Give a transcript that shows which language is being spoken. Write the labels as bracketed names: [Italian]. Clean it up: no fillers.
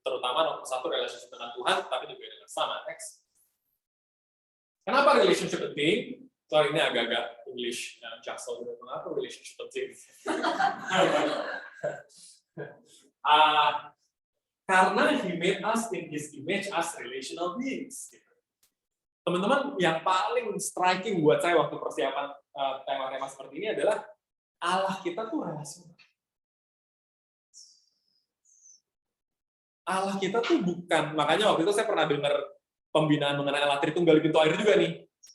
[Indonesian] Terutama nomor satu relationship dengan Tuhan, tapi juga dengan sama. Next. Kenapa relationship penting? Sorry, ini agak-agak English jaksel. Kenapa relationship penting? [English] Karena He made us in His image as relational beings. [Indonesian] Teman-teman, yang paling striking buat saya waktu persiapan tema-tema seperti ini adalah Allah kita tuh relasional. Allah kita tuh bukan, makanya waktu itu saya pernah dengar pembinaan mengenai Allah Tritunggal di pintu air juga nih.